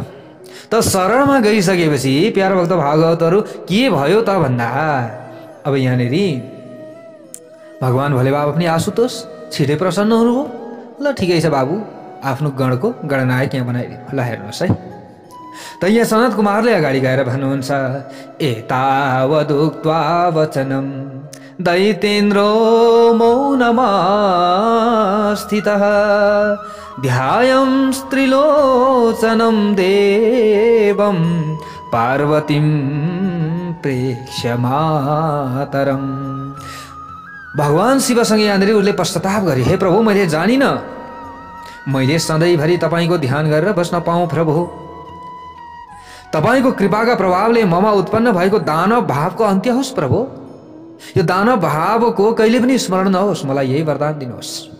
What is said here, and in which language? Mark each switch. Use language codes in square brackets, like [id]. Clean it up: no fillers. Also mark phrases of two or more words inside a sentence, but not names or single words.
[ne] त शरणमा गइसकेपछि प्यारा भक्त भागवतहरु के भयो त भन्दा, अब यहाँनेर भगवान भोले बाबा पनि आशुतोष छिटै प्रसन्न हुनुभयो। ल ठिकै छ बाबु, आफ्नो गणको गणनायक यहाँ बनाइदिनु। ल हेर्नुहोस् है, त यहाँ सनत कुमारले अगाडि गएर भन्नुहुन्छ, [sa] एतावदुक्त्वा वचनं दैतेन्द्रो मौनमास्थितः ध्यायं स्त्रीलोचनं देवं पार्वतीं प्रेक्ष्य मातरम्। [ne] भगवान शिवसँग यहाँनिर उसले पश्चाताप गरे, हे प्रभु, मैले जानिन, मैले सधैँभरि तपाईको ध्यान गरेर बस्न पाऊँ। प्रभु, तपाईको कृपाका प्रभावले ममा उत्पन्न भएको दानव भावको अन्त्य होस्। प्रभु, यो दानव भावको कहिले पनि स्मरण नहोस्, मलाई यही वरदान दिनुहोस्।